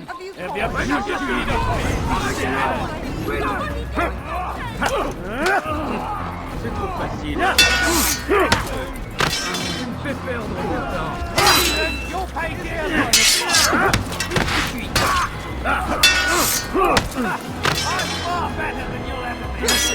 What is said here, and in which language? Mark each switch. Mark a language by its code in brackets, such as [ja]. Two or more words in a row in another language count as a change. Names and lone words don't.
[de] Wir bringen es wieder! [fr] C'est trop facile! Tu me fais perdre mon temps! [en] You'll pay dearly! I'm far better than you'll ever be!